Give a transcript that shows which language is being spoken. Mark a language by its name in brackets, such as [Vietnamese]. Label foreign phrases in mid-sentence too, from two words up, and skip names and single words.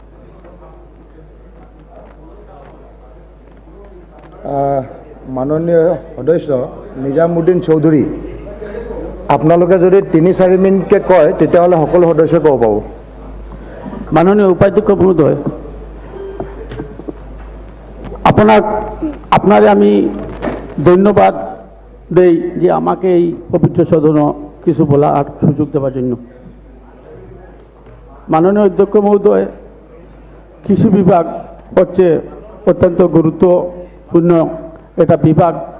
[Assamese] মাননীয় সদস্য নিজামুদ্দিন চৌধুৰী, আপোনালোকে যদি 3-4 মিনিটকৈ কয় তেতিয়াহ'লে সকলো সদস্যই ক'ব পাব। [Bangla] মাননীয় উপাধ্যক্ষ মহোদয়, আপনারে আমি ধন্যবাদ দেই যে আমাকে এই পবিত্র সদন কিছু বলার সুযোগ দেওয়ার জন্য। মাননীয় অধ্যক্ষ মহোদয়, কৃষি বিভাগ হচ্ছে অত্যন্ত গুরুত্বপূর্ণ একটা বিভাগ।